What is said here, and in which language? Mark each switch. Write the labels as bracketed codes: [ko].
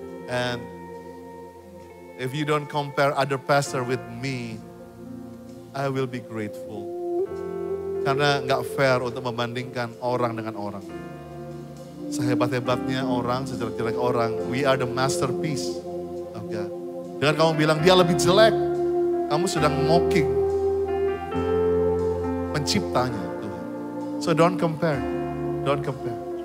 [en] And if you don't compare other pastor with me, I will be grateful. [id] Karena gak fair untuk membandingkan orang dengan orang. Sehebat-hebatnya orang, sejelek-jelek orang, [en] we are the masterpiece of God. [id] Dengan kamu bilang dia lebih jelek, kamu sedang mocking penciptanya Tuhan. [en] So don't compare, don't compare.